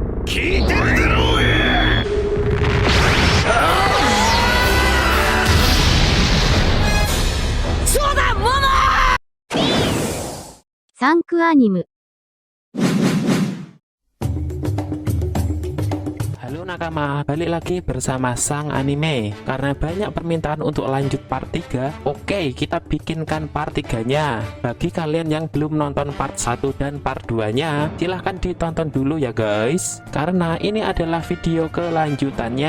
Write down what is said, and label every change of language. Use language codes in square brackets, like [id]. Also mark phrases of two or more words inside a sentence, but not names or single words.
[ja] 聞いてるだろうが。そうだ、モモ。サンクアニム。 [id] Halo nakama, balik lagi bersama Sang Anime. Karena banyak permintaan untuk lanjut part 3, oke, kita bikinkan part 3-nya. Bagi kalian yang belum nonton part 1 dan part 2-nya, silahkan ditonton dulu ya guys, karena ini adalah video kelanjutannya.